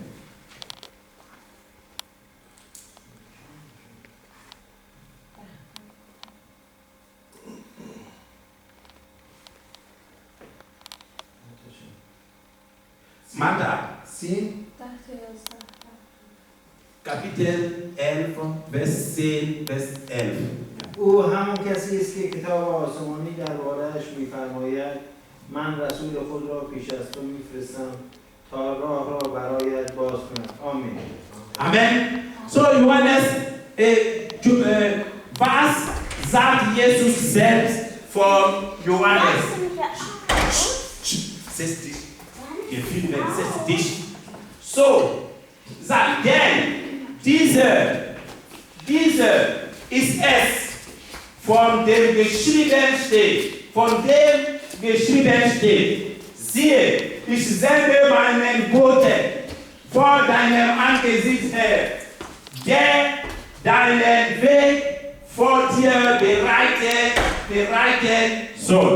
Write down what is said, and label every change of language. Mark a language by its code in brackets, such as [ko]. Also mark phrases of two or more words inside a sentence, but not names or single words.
[de] Matthäus kapitel 11 vers 10 vers 11. [fa] او همون کسی است که کتاب آسمانی درباره‌اش می‌فرماید من رسول خود را پیش از تو می‌فرستم تا راه را برایت باز کنم. آمین. [de] Amen. So Johannes, was sagt Jesus selbst von Johannes? Setz dich. Gefilmt, setz dich. So, sagt denn, diese ist es, von dem geschrieben steht, siehe, ich sende meinen Boten vor deinem Angesicht her, der deinen Weg vor dir bereiten soll.